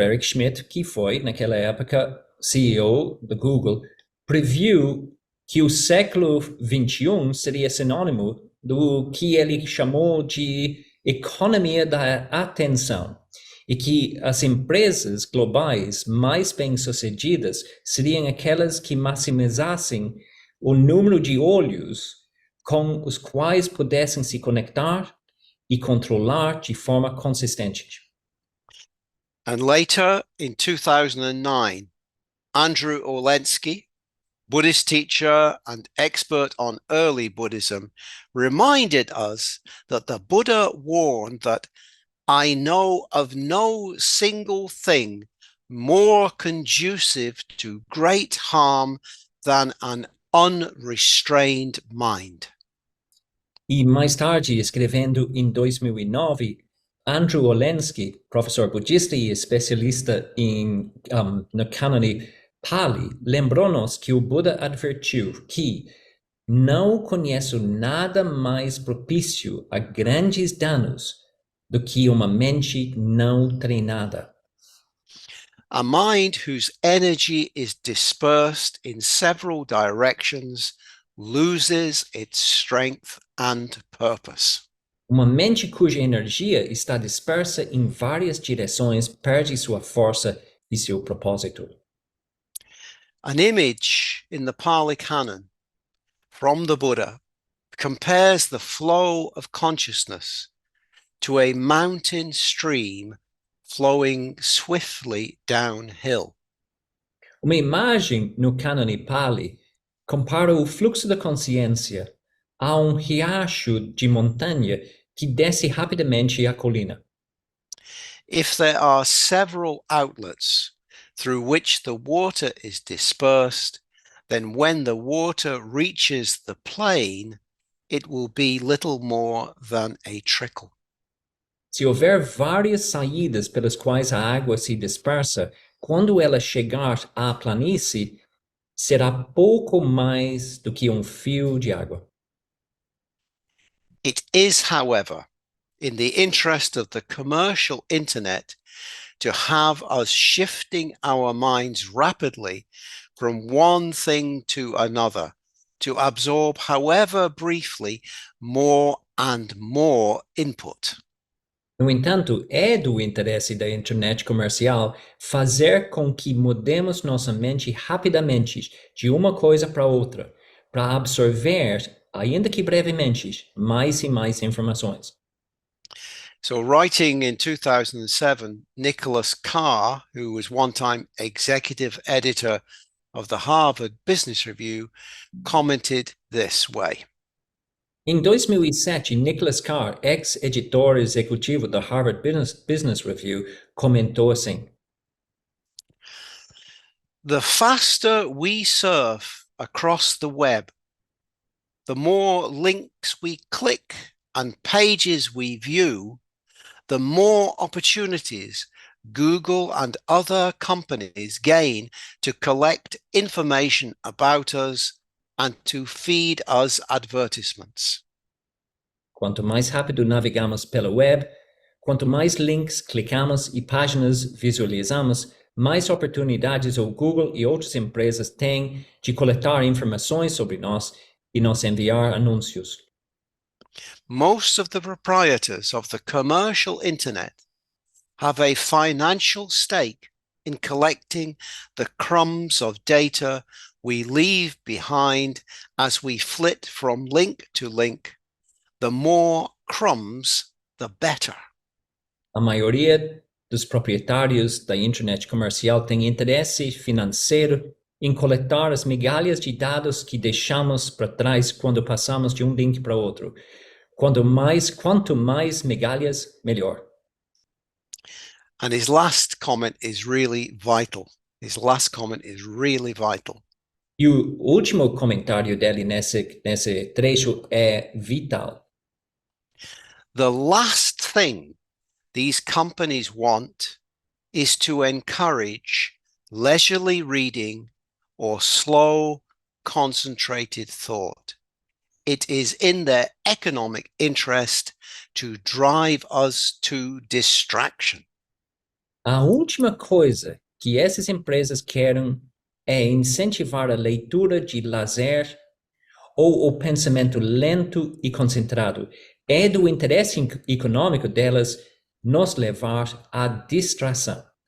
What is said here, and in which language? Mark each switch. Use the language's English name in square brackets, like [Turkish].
[Portuguese] Eric Schmidt, que foi, naquela época, CEO da Google, previu que o século XXI seria sinônimo do que ele chamou de economia da atenção, e que as empresas globais mais bem-sucedidas seriam aquelas que maximizassem o número de olhos com os quais pudessem se conectar e controlar de forma consistente. [English] And later, in 2009, Andrew Orlensky, Buddhist teacher and expert on early Buddhism, reminded us that the Buddha warned that I know of no single thing more conducive to great harm than an unrestrained mind. [Portuguese] E mais tarde, escrevendo em 2009, Andrew Orlensky, professor budista e especialista no cânone Pali, lembrou-nos que o Buda advertiu que não conheço nada mais propício a grandes danos do que uma mente não treinada. [English] A mind whose energy is dispersed in several directions loses its strength and purpose. [Portuguese] Uma mente cuja energia está dispersa em várias direções perde sua força e seu propósito. [English] An image in the Pali Canon from the Buddha compares the flow of consciousness to a mountain stream flowing swiftly downhill. [Portuguese] Uma imagem no cânone Pali compara o fluxo da consciência a riacho de montanha que desce rapidamente a colina. [English] If there are several outlets through which the water is dispersed, then when the water reaches the plain, it will be little more than a trickle. [Portuguese] Se houver várias saídas pelas quais a água se dispersa, quando ela chegar à planície, será pouco mais do que fio de água. [English] It is, however, in the interest of the commercial internet to have us shifting our minds rapidly from one thing to another, to absorb, however briefly, more and more input. [Portuguese] No entanto, é do interesse da internet comercial fazer com que mudemos nossa mente rapidamente de uma coisa para outra, para absorver, ainda que brevemente, mais e mais informações. [English] So, writing in 2007, Nicholas Carr, who was one time executive editor of the Harvard Business Review, commented this way. [Portuguese] Em 2007, Nicholas Carr, ex-editor executivo da Harvard Business Review, comentou assim: [English] The faster we surf across the web, the more links we click and pages we view, the more opportunities Google and other companies gain to collect information about us and to feed us advertisements. [Portuguese] Quanto mais rápido navegamos pela web, quanto mais links clicamos e páginas visualizamos, mais oportunidades o Google e outras empresas têm de coletar informações sobre nós e nos enviar anúncios. [English] Most of the proprietors of the commercial internet have a financial stake in collecting the crumbs of data we leave behind as we flit from link to link. The more crumbs, the better. [Portuguese] A maioria dos proprietários da internet comercial tem interesse financeiro em coletar as migalhas de dados que deixamos para trás quando passamos de link para outro. Quanto mais migalhas, melhor. [English] And his last comment is really vital. His last comment is really vital. [Portuguese] E o último comentário dele nesse trecho é vital. [English] The last thing these companies want is to encourage leisurely reading or slow, concentrated thought. It is in their economic interest to drive us to distraction. [Portuguese] A última coisa que essas empresas querem é incentivar a leitura de lazer ou o pensamento lento e concentrado. É do interesse econômico delas nos levar à distração.